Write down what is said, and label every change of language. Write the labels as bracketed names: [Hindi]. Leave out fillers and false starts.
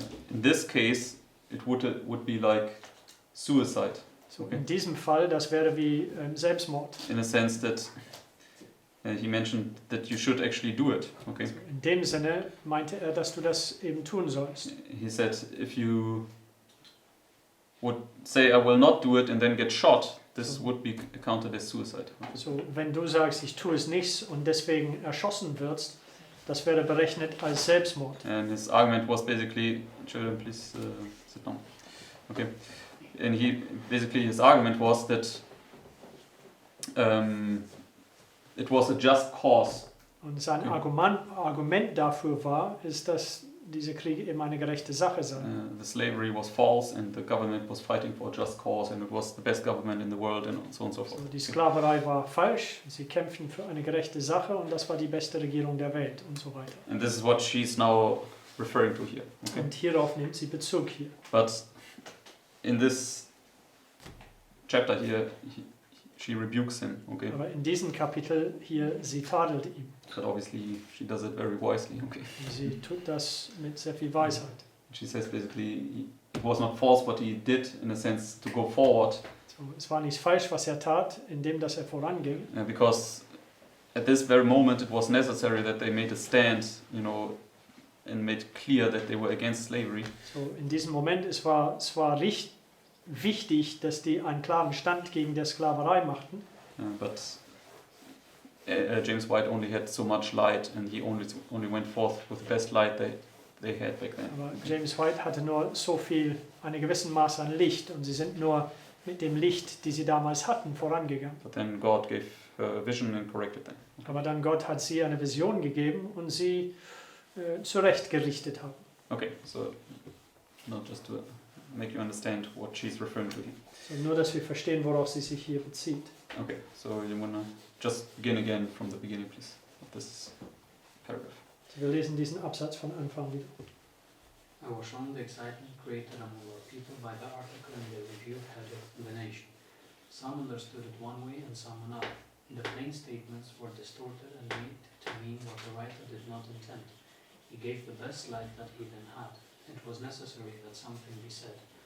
[English] In this case, it would be like suicide. so Okay. [German] in diesem Fall, das wäre wie Selbstmord. [English] In a sense that he mentioned that you should actually do it. Okay. [German] Also in dem Sinne meinte er, dass du das eben tun sollst. [English] He said if you would say I will not do it and then get shot, this would be counted as suicide. Okay. [German] So, wenn du sagst, ich tue es nicht und deswegen erschossen wirst, das wäre berechnet als Selbstmord. [English] And his argument was basically, children, please sit down. Okay. And his argument was that it was a just cause. [German] Und sein [English] Okay. [German] Argument dafür war, ist, dass dieser Krieg eben eine gerechte Sache sei. [English] The slavery was false and the government was fighting for a just cause and it was the best government in the world and so on and so forth. [German] So, die Sklaverei war falsch, sie kämpften für eine gerechte Sache und das war die beste Regierung der Welt und so weiter. [English] And this is what she's now referring to here. Okay. [German] Und hierauf nimmt sie Bezug hier. [English] But in this chapter here, she rebukes him. Okay. [German] Aber in diesem Kapitel hier, sie tadelt ihn. [English] But obviously she does it very wisely. Okay. [German] Und sie tut das mit sehr viel Weisheit. [English] She says basically it was not false what he did in a sense to go forward [German] So, es war nicht falsch, was er tat, indem dass er voranging. [English] because at this very moment it was necessary that they made a stand, and made clear that they were against slavery. [German] So, in diesem Moment, es war wichtig, dass die einen klaren Stand gegen die Sklaverei machten. [English] But James White only had so much light, and he only went forth with the best light they had back then. [German] Aber James White hatte nur eine gewissen Maß an Licht und sie sind nur mit dem Licht, die sie damals hatten, vorangegangen. [English] But then God gave her a vision and corrected them. [German] Aber dann Gott hat sie eine Vision gegeben und sie zurechtgerichtet haben. [English] Okay, so not just to make you understand what she's referring to here. [German] So, nur, dass wir verstehen, worauf sie sich hier bezieht. [English] Okay, so you wanna just begin again from the beginning, please, of this paragraph. [German] So, wir lesen diesen Absatz von Anfang wieder. [English] I was shown the excitement created among our people by the article and the review headed The Nation. Some understood it one way and some another. The plain statements were distorted and made to mean what the writer did not intend. He gave the best light that he then had. It was necessary that something be said.